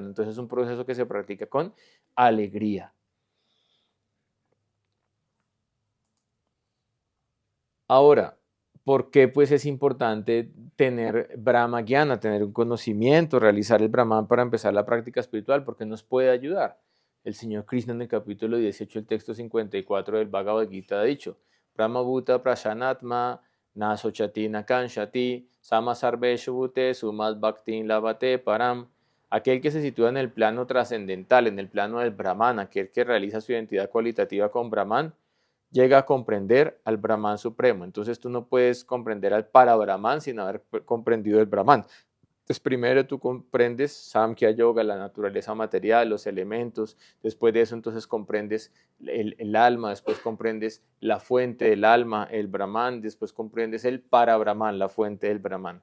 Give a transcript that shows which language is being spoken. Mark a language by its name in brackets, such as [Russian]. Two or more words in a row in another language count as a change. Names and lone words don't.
[Spanish] Entonces es un proceso que se practica con alegría. Ahora, ¿por qué pues es importante tener [Sanskrit] ब्रह्म ज्ञान, [Spanish] tener un conocimiento, realizar el Brahman para empezar la práctica espiritual? Porque nos puede ayudar. El Señor Krishna en el capítulo 18, el texto 54 del Bhagavad Gita ha dicho, [Sanskrit] ब्रह्मभूतः प्रसन्नात्मा न शोचति न काङ्क्षति समः सर्वेषु भूतेषु मद्भक्तिं लभते पराम्. [Spanish] Aquel que se sitúa en el plano trascendental, en el plano del Brahman, aquel que realiza su identidad cualitativa con Brahman, llega a comprender al Brahman supremo. Entonces tú no puedes comprender al para-Brahman sin haber comprendido el Brahman. Entonces primero tú comprendes [Sanskrit] साङ्ख्य योग, [Spanish] la naturaleza material, los elementos, después de eso entonces comprendes el alma, después comprendes la fuente del alma, el Brahman, después comprendes el para-Brahman, la fuente del Brahman.